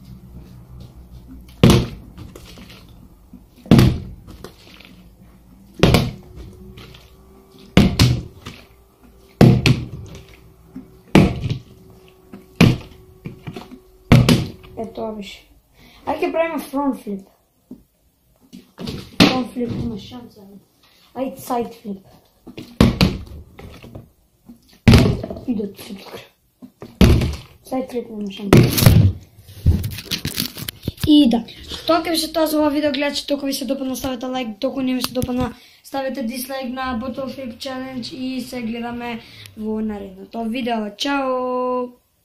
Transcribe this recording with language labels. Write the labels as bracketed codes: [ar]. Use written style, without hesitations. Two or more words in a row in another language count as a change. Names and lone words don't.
[bg] Ето това беше. [mk] Ајде ќе правиме [en] front flip. Front flip [mk] има шанса. Ајде [en] side flip. [mk] Идат се тука. [en] Side flip [mk] има шанса. И да, тоа ќе ви се тоа за ова видео, гледачи, толку ви се допадна, ставете лайк, толку не ви се допадна, ставете дислайк на Bottle Flip Challenge и се гледаме во наредното видео. Чао!